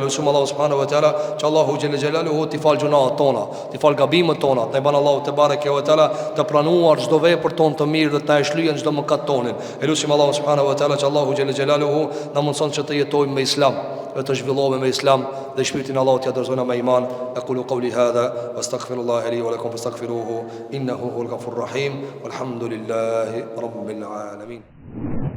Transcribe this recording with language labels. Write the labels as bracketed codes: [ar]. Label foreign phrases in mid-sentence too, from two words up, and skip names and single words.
[sq] Elusim Allahu [ar] سبحانه وتعالى [sq] që Allahu [ar] جل جلاله [sq] t'i fal gjunaat tona, t'i fal gabimet tona. Ne ban Allahu [ar] تبارك وتعالى [sq] të pranuar çdo vepër tonë të mirë dhe të na shlyhen çdo mëkat tonin. Elusim Allahu [ar] سبحانه وتعالى [sq] që Allahu [ar] جل جلاله [sq] na mundson që të jetojmë me Islam, dhe të zhvillohemi me Islam dhe shpirtin Allahut t'ia dorëzojmë me iman. [ar] أقول قولي هذا وأستغفر الله لي ولكم فاستغفروه إنه هو الغفور الرحيم والحمد لله رب العالمين.